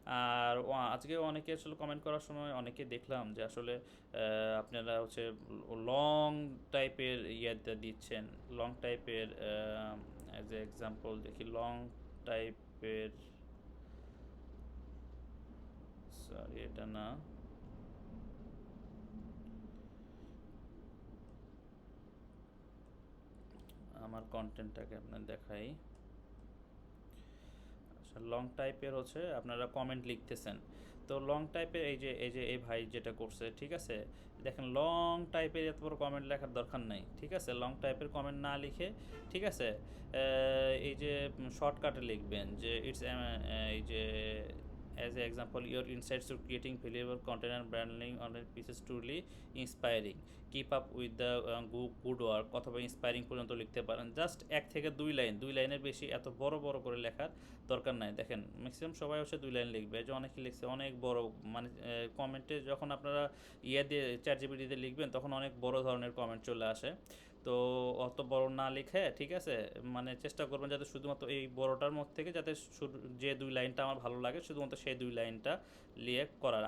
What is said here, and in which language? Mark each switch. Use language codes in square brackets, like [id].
[bn] আর আজকে অনেকে আসলে কমেন্ট করার সময় অনেকে দেখলাম যে আসলে আপনারা হচ্ছে লং টাইপের ইয়েটা দিচ্ছেন, লং টাইপের [en] as a example [bn] দেখি, লং টাইপের, সরি এটা না, আমার কন্টেন্টটাকে আপনার দেখাই। আচ্ছা, লং টাইপের হচ্ছে আপনারা কমেন্ট লিখতেছেন, তো লং টাইপের এই ভাই যেটা করছে, ঠিক আছে, দেখেন লং টাইপের এত বড় কমেন্ট লেখার দরকার নেই, ঠিক আছে। লং টাইপের কমেন্ট না লিখে, ঠিক আছে, এই যে শর্টকাটে লিখবেন যে ইটস এই যে [en] as an example your insights to creating valuable content and branding online pieces truly inspiring, keep up with the good work, [bn] অথবা ইন্সপায়ারিং পর্যন্ত লিখতে পারেন। জাস্ট 1 থেকে 2 লাইন, 2 লাইনের বেশি এত বড় বড় করে লেখার দরকার নাই। দেখেন ম্যাক্সিমাম সবাই হচ্ছে 2 লাইন লিখবে, যে অনেকে লিখছে অনেক বড়, মানে কমেন্টে যখন আপনারা দিয়ে ChatGPT দিয়ে লিখবেন তখন অনেক বড় ধরনের কমেন্ট চলে আসে। তো অত বড় না লিখে, ঠিক আছে, মানে চেষ্টা করবেন যাতে শুধুমাত্র এই বড়টার মধ্যে থেকে যাতে যে 2 লাইনটা আমার ভালো লাগে শুধুমাত্র সেই 2 লাইনটা লিয়ে করার।